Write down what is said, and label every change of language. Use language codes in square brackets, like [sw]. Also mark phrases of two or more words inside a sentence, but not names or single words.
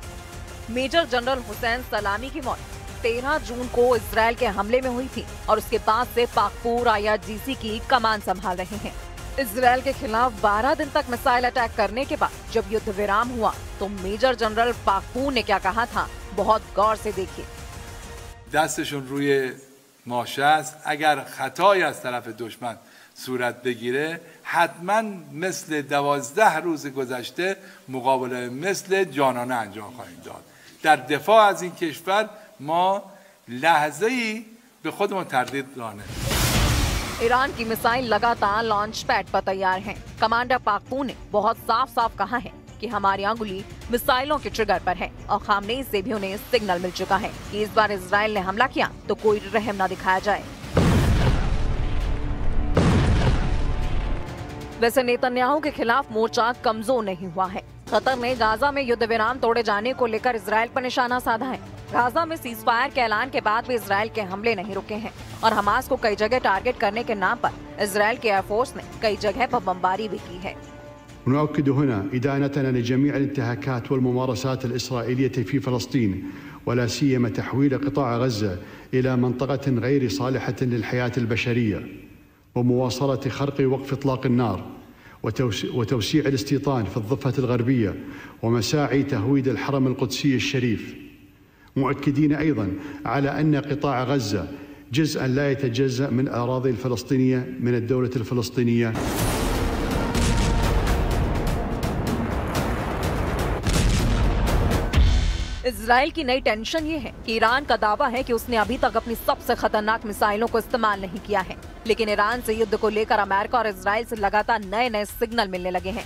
[hi] मेजर जनरल हुसैन सलामी की मौत 13 जून को इजराइल के हमले में हुई थी और उसके बाद से पाकपूर IRGC की कमान संभाल रहे हैं। इजराइल के खिलाफ 12 दिन तक [en] missile attack [hi] करने के बाद जब युद्ध विराम हुआ तो मेजर जनरल पाकपूर ने क्या कहा था, बहुत गौर से देखिए। [fa] دستشون روی ماشه است. اگر خطایی از طرف دشمن صورت بگیره حتما مثل 12 روز گذشته مقابله مثل جانانه انجام خواهیم داد. در دفاع از این کشور ما لحظه‌ای به خودمون تردید راه نمی‌دیم. [hi] ईरान की मिसाइल लगातार [en] launch pad [hi] पर तैयार है। कमांडर पाकपूर ने बहुत साफ साफ कहा है कि हमारी अंगुली मिसाइलों के ट्रिगर पर है और खामनेई से भी उन्हें सिग्नल मिल चुका है कि इस बार इजराइल ने हमला किया तो कोई रहम न दिखाया जाए। वैसे नेतन्याहू के खिलाफ मोर्चा कमजोर नहीं हुआ है। कतर ने गाजा में युद्ध विराम तोड़े जाने को लेकर इजराइल पर निशाना साधा है। गाजा में सीजफायर के ऐलान के बाद भी इजराइल के हमले नहीं रुके हैं और हमास को कई जगह टारगेट करने के नाम पर इजराइल के एयरफोर्स ने कई जगह पर बमबारी भी की है। [ar] نؤكد هنا إدانتنا لجميع الانتهاكات والممارسات الإسرائيلية في فلسطين ولا سيما تحويل قطاع غزة إلى منطقة غير صالحة للحياة البشرية ومواصلة خرق وقف إطلاق النار وتوسيع الاستيطان في الضفة الغربية ومساعي تهويد الحرم القدسي الشريف، مؤكدين أيضا على أن قطاع غزة جزءا لا يتجزأ من الأراضي الفلسطينية من الدولة الفلسطينية. [hi] इजराइल की नई टेंशन ये है कि ईरान का दावा है कि उसने अभी तक अपनी सबसे खतरनाक मिसाइलों को इस्तेमाल नहीं किया है, लेकिन ईरान से युद्ध को लेकर अमेरिका और इजराइल से लगातार नए नए सिग्नल मिलने लगे हैं।